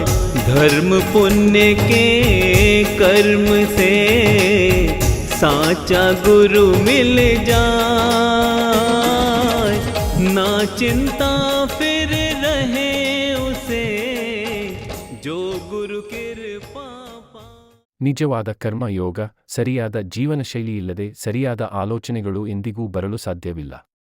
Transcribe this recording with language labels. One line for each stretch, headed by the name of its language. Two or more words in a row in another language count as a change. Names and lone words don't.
Hindi: धर्म पुण्य के कर्म से साचा गुरु मिल जाए। ना चिंता फिर रहे उसे, जो गुरु कृपा।
Kannada: ನಿಜವಾದ ಕರ್ಮಯೋಗ, ಸರಿಯಾದ ಜೀವನ ಶೈಲಿ ಇಲ್ಲದೆ ಸರಿಯಾದ ಆಲೋಚನೆಗಳು ಎಂದಿಗೂ ಬರಲು ಸಾಧ್ಯವಿಲ್ಲ.